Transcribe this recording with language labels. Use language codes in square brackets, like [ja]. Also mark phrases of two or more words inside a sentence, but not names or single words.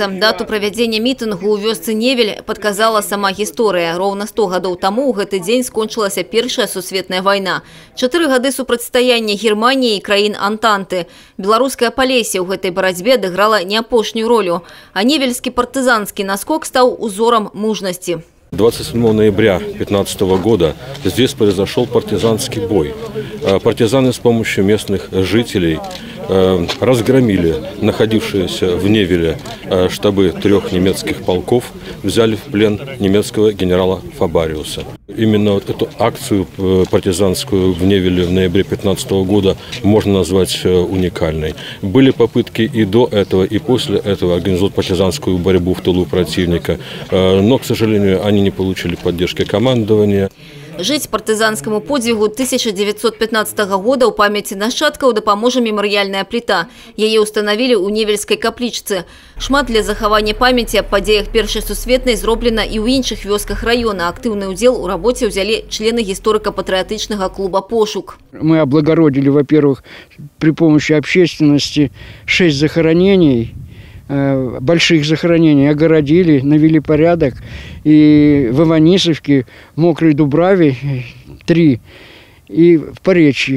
[be] Дату правядзення мітынгу ў вёсцы Невель падказала сама гісторыя. Роўна 100 гадоў таму ў гэты дзень скончылася Першая сусветная вайна. 4 гады супрацьстаяння Германіі і краін Антанты. Беларускае Палессе ў гэтай барацьбе адыграла не апошнюю ролю. А невельскі партызанскі наскок стаў узором мужнасці. [ru] 27 ноября 2015 года здесь произошел партизанский бой. Партизаны с помощью местных жителей разгромили находившиеся в Невеле штабы 3 немецких полков, взяли в плен немецкого генерала Фабариуса. Именно вот эту акцию партизанскую в Невеле в ноябре 2015 года можно назвать уникальной. Были попытки и до этого, и после этого организовать партизанскую борьбу в тылу противника, но, к сожалению, они не получили поддержки командования. [be] Жыць партызанскаму подзвігу 1915 года ў памяці нашчадкаў дапаможа мемарыяльная пліта. Яе ўстанавілі ў невельскай каплічцы. Шмат для захавання памяці аб падзеях Першай сусветнай зроблена і ў іншых вёсках раёна. Актыўны ўдзел у рабоце ўзялі члены гісторыка-патрыятычнага клуба «Пошук». [ru] Мы облагородили, во-первых, при помощи общественности 6 захоронений, больших захоронений, огородили, навели порядок. И в Иванисовке, в Мокрой Дубраве 3, и в Поречье.